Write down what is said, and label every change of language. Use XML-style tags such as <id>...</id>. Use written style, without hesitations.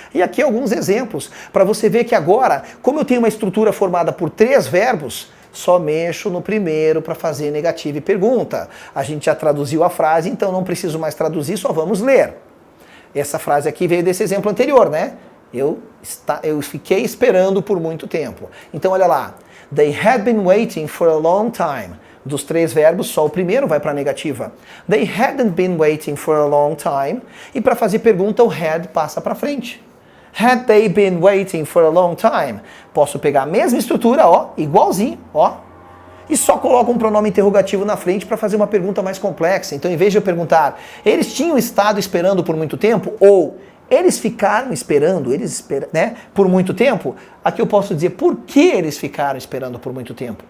<pt>E aqui alguns exemplos, para você ver que agora, como eu tenho uma estrutura formada por 3 verbos, só mexo no primeiro para fazer negativa e pergunta. A gente já traduziu a frase, então não preciso mais traduzir, só vamos ler. Essa frase aqui veio desse exemplo anterior, né? Eu fiquei esperando por muito tempo. Então, olha lá.</pt> <en>They had been waiting for a long time.</en> <pt>Dos 3 verbos, só o primeiro vai para a negativa.</pt> <en>They hadn't been waiting for a long time.</en> <pt>E para fazer pergunta, o had passa para frente.</pt> <en>Had they been waiting for a long time?</en> <pt>Posso pegar a mesma estrutura, ó, igualzinho, ó. E só coloco um pronome interrogativo na frente para fazer uma pergunta mais complexa. Então, em vez de eu perguntar, eles tinham estado esperando por muito tempo? Ou eles ficaram esperando, né, por muito tempo? Aqui eu posso dizer por que eles ficaram esperando por muito tempo.</pt>